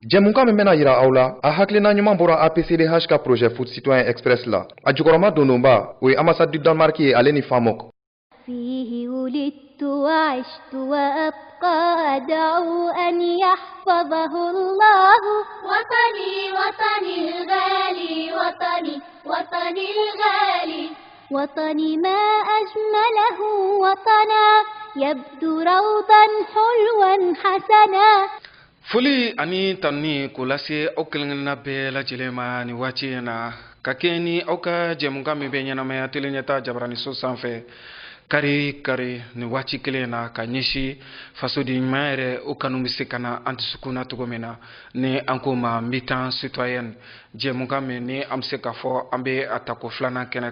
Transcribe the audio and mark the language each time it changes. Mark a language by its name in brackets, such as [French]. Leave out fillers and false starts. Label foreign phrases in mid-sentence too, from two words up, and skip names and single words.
[Bambara] Jɛmukan min bɛna yira aw la a hakilina ɲuman bɔra APCDH ka projet Foot Citoyen Express la a jukɔrɔma dondonba o ye [French] ambassade du Danemark [Bambara] ye ale ni Famok. [Arabic] فيه ولدت وعشت وأبقى أدعو أن يحفظه الله وطني وطني الغالي وطني وطني الغالي وطني ما أجمله وطنا يبدو روضا حلوا حسنا. [Bambara] Foli ani tanni k'o lase aw kelenkelenna bɛɛ lajɛlen ma ni waati in na ka kɛ ni aw ka jɛmukan min bɛ ɲɛnamaya tele ɲɛta Jabaraniso sanfɛ kari kari ni waati kelen na ka ɲɛsi fasoden ɲuman yɛrɛ o kanu bɛ se ka na an dusukun na cogo min na ni an ko ma [French] militant citoyen [Bambara] jɛmukan min ni an bɛ se ka fɔ an bɛ a tako filanan kɛnɛ